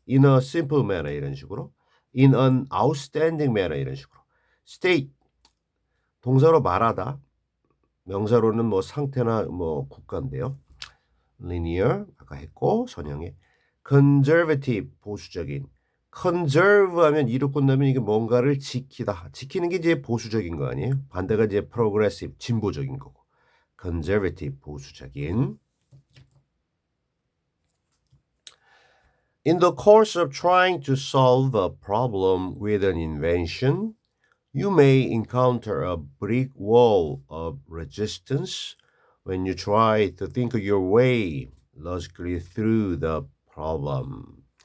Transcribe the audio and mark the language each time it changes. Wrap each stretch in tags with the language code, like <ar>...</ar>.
<en>in a simple manner</en> <ko>이런 식으로.</ko> <en>in an outstanding manner 이런 식으로.</en> <ko>state, 동사로 말하다. 명사로는 상태나 국가인데요. linear 아까 했고 선형에. conservative, 보수적인. conserve 하면 이로 끝나면 이게 뭔가를 지키다. 지키는 게 이제 보수적인 거 아니에요? 반대가 이제 progressive, 진보적인 거고. conservative, 보수적인.</ko> <en>In the course of trying to solve a problem with an invention, you may encounter a brick wall of resistance when you try to think your way logically through the problem.</en>